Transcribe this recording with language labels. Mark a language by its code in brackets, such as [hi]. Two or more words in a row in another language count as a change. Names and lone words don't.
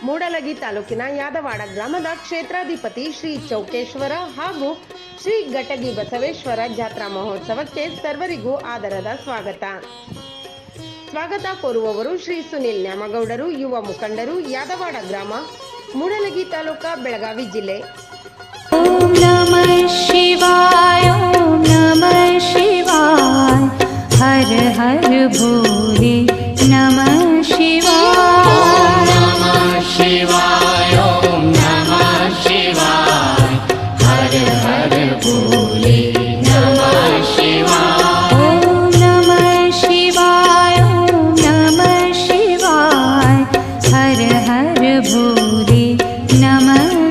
[kn] ಮೂಡಲಗಿ ತಾಲೂಕಿನ ಯಾದವಾಡ ಗ್ರಾಮದ ಕ್ಷೇತ್ರಾಧಿಪತಿ ಶ್ರೀ ಚೌಕೇಶ್ವರ ಹಾಗೂ ಶ್ರೀ ಘಟಗಿ ಬಸವೇಶ್ವರ ಜಾತ್ರಾ ಮಹೋತ್ಸವಕ್ಕೆ ಸರ್ವರಿಗೂ ಆದರದ ಸ್ವಾಗತ ಕೋರುವವರು ಶ್ರೀ ಸುನಿಲ್ ನ್ಯಾಮಗೌಡರು, ಯುವ ಮುಖಂಡರು, ಯಾದವಾಡ ಗ್ರಾಮ, ಮೂಡಲಗಿ ತಾಲೂಕ, ಬೆಳಗಾವಿ ಜಿಲ್ಲೆ. [sa] ಓಂ ನಮಃ ಶಿವಾಯ, ಓಂ ನಮಃ ಶಿವಾಯ, ಹರ ಹರ ಭೋಲೆ ನಮಃ ಶಿವಾಯ, ನಮಃ ಶಿವಾಯ, ಓಂ ನಮಃ ಶಿವಾಯ, ಹರ ಹರ ಭೋಲೆ ನಮಃ ಶಿವಾಯ, ಓಂ ನಮಃ ಶಿವಾಯ, ಓಂ ನಮಃ ಶಿವಾಯ, ಹರ ಹರ ಭೋಲೆ ನಮಃ